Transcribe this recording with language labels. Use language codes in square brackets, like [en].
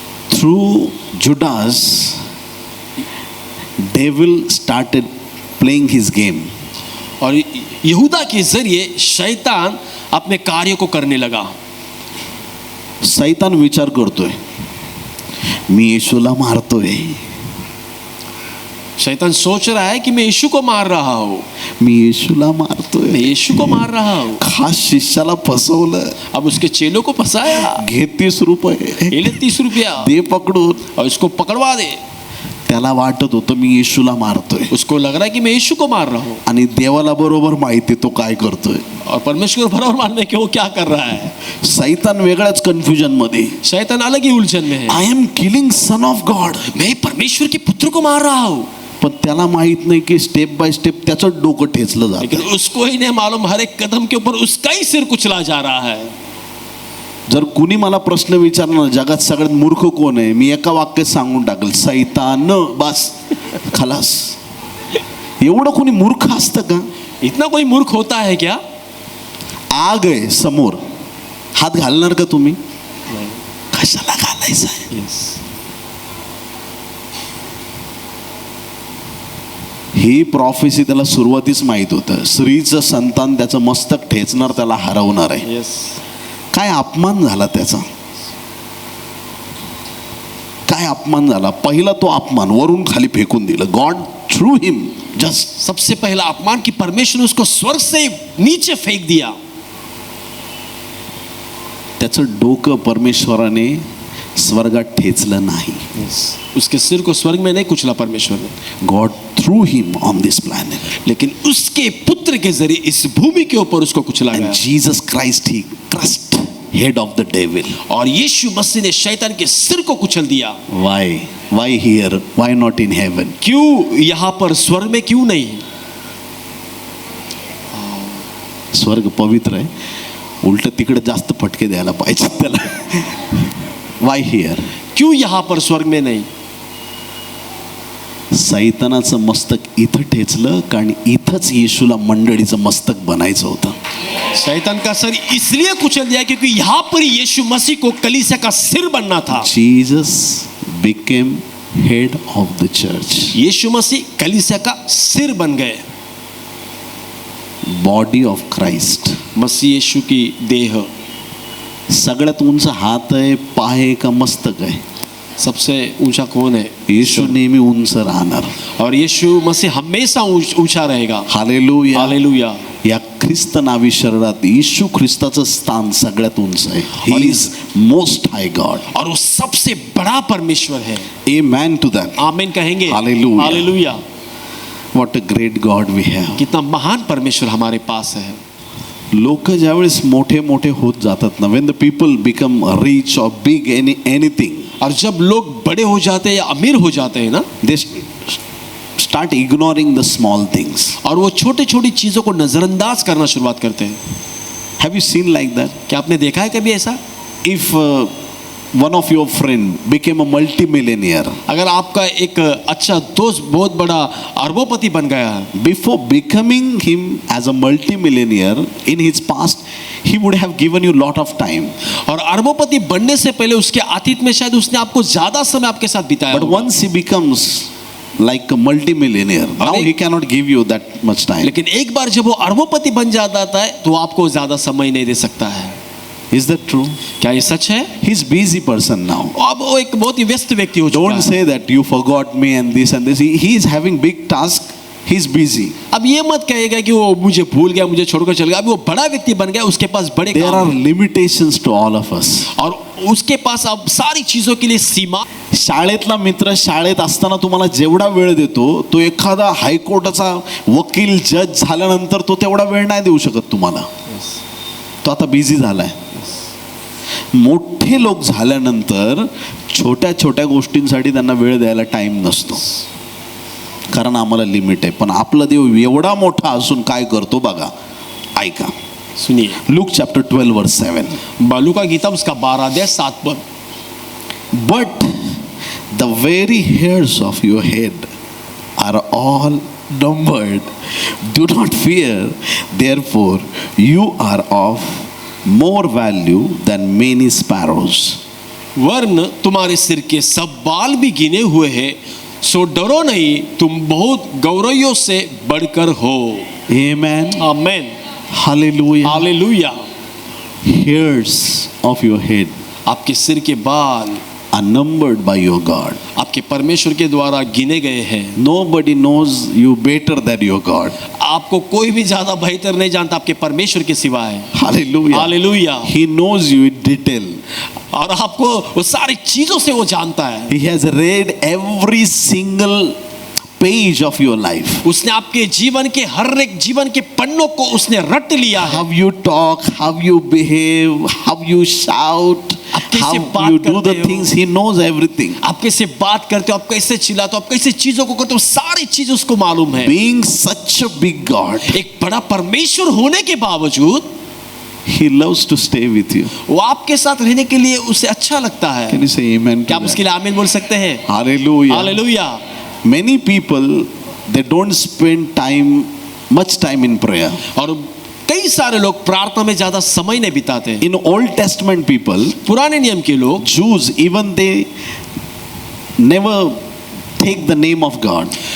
[en] Through Judas, devil started playing his game. [hi] और यहूदा के जरिए शैतान अपने कार्य को करने लगा. [mr] सैतान विचार करतोय, मी येशूला मारतोय, [hi] शैतान सोच रहा है कि मैं यीशु को मार रहा हूँ, [mr] मी येशूला [hi] मैं [mr] मारतोय. [hi] यीशु को मार रहा हूँ. [mr] खास शिष्याला फसवलं. [hi] अब उसके चेलों को फंसाया. [mr] घे 30 रुपये, [hi] ये ले 30 रुपया [mr] दे पकडून. [hi] और इसको पकड़वा दे. [mr] त्या त्याला वाटत होतं मी येशूला मारतोय [hi] उसको लग रहा है कि मैं यीशु को मार रहा हूँ, [mr] आणि देवाला बरोबर माहिती तो काय करतोय. [hi] और परमेश्वर को बराबर मानने के वो क्या कर रहा है. [mr] सैतान वेगळ्याच कन्फ्युजन मध्ये. [hi] शैतान अलग ही उलझन में है. [en] I am killing son of God. [hi] मैं परमेश्वर के पुत्र को मार रहा हूँ. [mr] पण त्याला माहित नाही की [en] step by step [mr] त्याचं डोकं ठेचलं [hi] लेकिन [mr] जातं. [hi] उसको ही नहीं मालूम हर एक कदम के ऊपर उसका ही सिर कुचला जा रहा है. [mr] जर कुणी मला प्रश्न विचारणार जगात सगळ्यात मूर्ख कोण आहे, मी एका वाक्यात सांगून टाकेल सैतान. बस खलास. एवढं कोणी मूर्ख असतं का? [hi] इतना कोई मूर्ख होता है क्या? [mr] आग आहे समोर, हात घालणार का तुम्ही? कशाला घालायचं आहे? ही प्रॉफेसी त्याला सुरुवातीच माहित होतं. स्त्रीचं संतान त्याचं मस्तक ठेचणार, त्याला हरवणार आहे. काय अपमान झाला त्याचा, काय अपमान झाला. पहिला तो अपमान वरून खाली फेकून दिलं. [en] God threw him [hi] जस्ट सबसे पहला अपमान कि परमेश्वर ने उसको स्वर्ग से नीचे फेंक दिया. [mr] त्याचं डोकं परमेश्वराने स्वर्गात ठेचलं नाही. [hi] उसके सिर को स्वर्ग में नहीं कुचला परमेश्वर ने. [en] God through him on this planet. [hi] लेकिन उसके पुत्र के जरिए इस भूमि के ऊपर उसको कुचला गया. [en] Jesus Christ he crushed head of the devil. [hi] और यीशु मसीह ने शैतान के सिर को कुचल दिया. [en] Why here, why not in heaven? [hi] क्यों यहाँ पर, स्वर्ग में क्यों नहीं? [mr] स्वर्ग पवित्र आहे, उलट तिकडे जास्त फटके द्यायला पाहिजे त्याला. [en] Why here? [hi] क्यों यहाँ पर स्वर्ग में नहीं? [mr] सैतानाचं मस्तक इथं ठेचलं कारण इथंच येशूला मंडळीचं मस्तक बनायचं होतं. [hi] शैतान का सर इसलिए कुचल दिया क्योंकि यहाँ पर यीशु मसीह को कलीसिया का सिर बनना था. [en] Jesus became head of the church. [hi] यीशु मसीह कलीसिया का सिर बन गए. [en] Body of Christ. [hi] मसीह यीशु की देह. [mr] सगळ्यात उंच हात आहे, पाय आहे का मस्तक आहे? [hi] सबसे ऊंचा कौन है? [mr] येशू नेहमी उंच राहणार. [hi] और यीशु मसीह हमेशा ऊंचा रहेगा. [mr] हालेलुया. [hi] हालेलुया. [mr] या ख्रिस्त नावी शरीरात येशू ख्रिस्ताचं स्थान सगळ्यात उंच आहे. [en] He is most high God. [hi] और वो सबसे बड़ा परमेश्वर है. [en] Amen to that. [hi] आमीन कहेंगे. [mr] Hallelujah. [hi] Hallelujah. [en] What a great God we have. [hi] कितना महान परमेश्वर हमारे पास है. [mr] लोक ज्यावेळेस मोठे मोठे होत जातात ना, [en] when the people become rich और big anything, [hi] और जब लोग बड़े हो जाते हैं या अमीर हो जाते हैं ना, [en] They start ignoring the small things. [hi] और वो छोटी छोटी चीजों को नजरअंदाज करना शुरुआत करते हैं. [en] Have you seen like that? [hi] क्या आपने देखा है कभी ऐसा? [en] if one of your friend became a multi millionaire, [hi] अगर आपका एक अच्छा दोस्त बहुत बड़ा अरबोपति बन गया है, [en] Before becoming him as a multi millionaire in his past he would have given you lot of time. [hi] और अरबोपति बनने से पहले उसके अतीत में शायद उसने आपको ज्यादा समय आपके साथ बिताया. [en] But once he becomes like a multi-millionaire, now he cannot give you that much time. [hi] लेकिन एक बार जब वो अरबोपति बन जाता है तो आपको ज्यादा समय नहीं दे सकता है. [en] Is that true? [hi] क्या ये सच है? [en] He's busy person now. [hi] अब वो एक बहुत ही व्यस्त व्यक्ति हो चुका है. [en] Don't say that you forgot me and this. He is having big task. He's busy. [hi] अब ये मत कहेगा कि वो मुझे भूल गया, मुझे छोड़कर चल गया. अभी वो बड़ा व्यक्ति बन गया, उसके पास बड़े [en] There [hi] काम [en] are [hi] हैं. [en] limitations to all of us. [hi] और उसके पास अब सारी चीजों के लिए सीमा. [mr] शाळेतला मित्र शाळेत असताना तुम्हाला जेवढा वेळ देतो, तो एखादा हायकोर्टाचा वकील जज झाल्यानंतर तो तेवढा वेळ नाही देऊ शकत तुम्हाला. तो आता बिझी झालाय. मोठे लोक झाल्यानंतर छोट्या छोट्या गोष्टींसाठी त्यांना वेळ द्यायला टाइम नसतो, कारण आम्हाला लिमिट आहे. पण आपला देव एवढा मोठा असून काय करतो बघा. ऐका, [hi] सुनिए. [en] Luke chapter 12 verse 7. [hi] बालू का गीता उसका 12-7 [en] But the very hairs of your head are all numbered. Do not fear, therefore you are of more value than many sparrows. [hi] वर्ण तुम्हारे सिर के सब बाल भी गिने हुए हैं, सो डरो नहीं, तुम बहुत गौरवों से बढ़कर हो. [en] Amen. [hi] Amen. [en] Hallelujah. [hi] Hallelujah. [en] Hairs of your head [hi] आपके सिर के बाल [en] are numbered by your God. [hi] आपके परमेश्वर के द्वारा गिने गए हैं. [en] Nobody knows you better than your God. [hi] आपको कोई भी ज्यादा बेहतर नहीं जानता आपके परमेश्वर के सिवाय. [en] Hallelujah. [hi] Hallelujah. [en] He knows you in detail. [hi] और आपको वो सारी चीजों से वो जानता है। [en] He has read every single page of your life. [hi] उसने आपके जीवन के हर एक जीवन के पन्नों को उसने रट लिया है। [en] How you talk, how you behave, how you shout, [hi] आप कैसे बात [en] you do [hi] करते [en] the [hi] हो? [en] things. He knows everything. [hi] आप कैसे बात करते हो, आप कैसे चिल्लाते हो, आप कैसे चीजों को करते हो, सारी चीज उसको मालूम है। [en] Being such a big God, [hi] एक बड़ा परमेश्वर होने के बावजूद [en] He loves to stay with you. [hi] वो आपके साथ रहने के लिए उसे अच्छा लगता है। [en] Can you say amen to [hi] क्या आप उसके [en] that? [hi] लिए आमीन बोल सकते हैं? [en] Hallelujah. [hi] Hallelujah. [en] Many people, they don't spend much time in prayer. [hi] और कई सारे लोग प्रार्थना में ज्यादा समय नहीं बिताते। [en] In Old Testament people, [hi] पुराने नियम के लोग, [en] Jews, even they never take the name of God.